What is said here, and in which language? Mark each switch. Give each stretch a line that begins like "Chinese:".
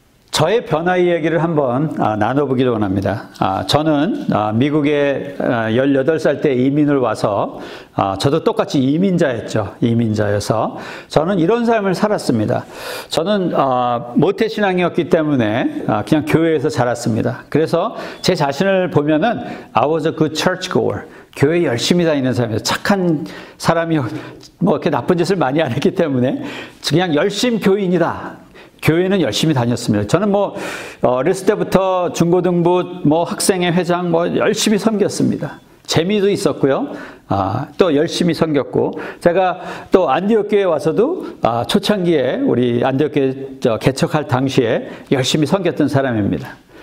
Korean: 저의 변화 이야기를 한번 나눠보기를 원합니다. 저는 미국에 18살 때 이민을 와서, 저도 똑같이 이민자였죠. 이민자여서 저는 이런 삶을 살았습니다. 저는 모태신앙이었기 때문에 그냥 교회에서 자랐습니다. 그래서 제 자신을 보면은
English: I was a good churchgoer.
Korean: 교회 열심히 다니는 사람이에요. 착한 사람이 뭐 이렇게 나쁜 짓을 많이 안 했기 때문에 그냥 열심 교인이다. 교회는 열심히 다녔습니다. 저는 어렸을 때부터 중고등부, 학생회 회장, 열심히 섬겼습니다. 재미도 있었고요. 또 열심히 섬겼고, 제가 또 안디옥 교회에 와서도 초창기에 우리 안디옥 교회 개척할 당시에 열심히 섬겼던 사람입니다.